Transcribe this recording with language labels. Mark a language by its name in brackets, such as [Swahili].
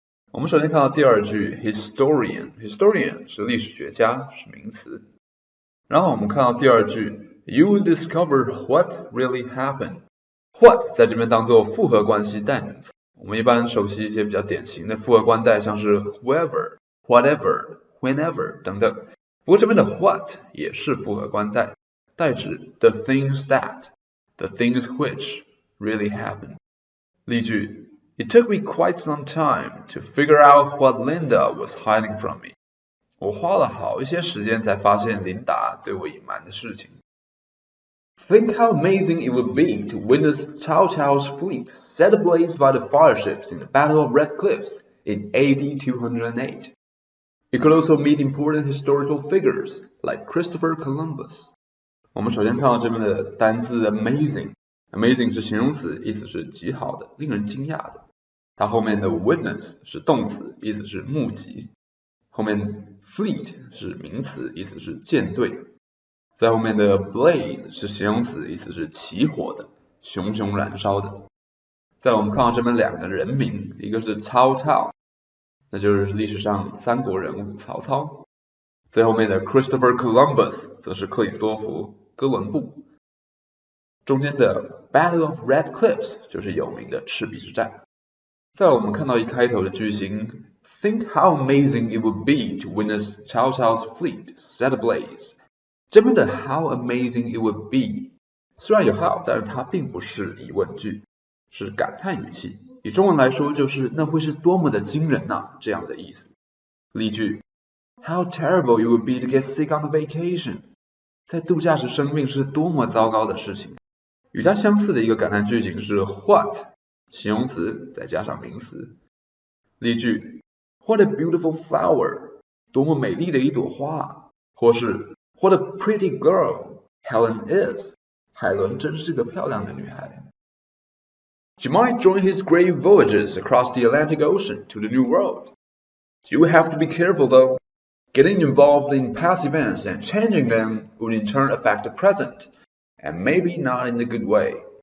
[Chinese] 我们首先看到第二句 historian 是历史学家，是名词。然后我们看到第二句 [English] You would discover what really happened. [Chinese] What 在这边当作复合关系代名词。我们一般熟悉一些比较典型的复合关代，像是 whoever, whatever, whenever 等等。不过这边的 what 也是复合关代，代指 [English] the things that, the things which really happened. [Chinese] 例句 [English] It took me quite some time to figure out what Linda was hiding from me. [Chinese] 我花了好一些时间才发现琳达对我隐瞒的事情。 [English] Think how amazing it would be to witness Cao Cao's fleet set ablaze by the fireships in the Battle of Red Cliffs in AD 208. It could also meet important historical figures like Christopher Columbus. [Chinese] 我们首先看到这边的单字 amazing 是形容词，意思是极好的，令人惊讶的。它后面的 witness 是动词，意思是目击。后面 fleet 是名词，意思是舰队。在后面的 blaze 是形容词，意思是起火的，熊熊燃烧的。再来我们看到这边两个人名，一个是曹操，那就是历史上三国人物曹操。最后面的 Christopher Columbus 则是克里斯多福哥伦布。中间的 Battle of Red Cliffs 就是有名的赤壁之战。再来我们看到一开头的句型 [English] Think how amazing it would be to witness Cao Cao's fleet set ablaze。 [Chinese] 这边的 [English] how amazing it would be [Chinese] 虽然有 how， 但是它并不是疑问句，是感叹语气。以中文来说就是那会是多么的惊人啊，这样的意思。例句 [English] How terrible it would be to get sick on a vacation。 [Chinese] 在度假时生病是多么糟糕的事情。与它相似的一个感叹句型是 what， 形容词再加上名词。例句 [English] What a beautiful flower， [Chinese] 多么美丽的一朵花。或是 [English] What a pretty girl Helen is， [Chinese] 海伦真是个漂亮的女孩。 [English] You might join his great voyages across the Atlantic Ocean to the New World. You have to be careful though. Getting involved in past events and changing them would in turn affect the present, and maybe not in a good way.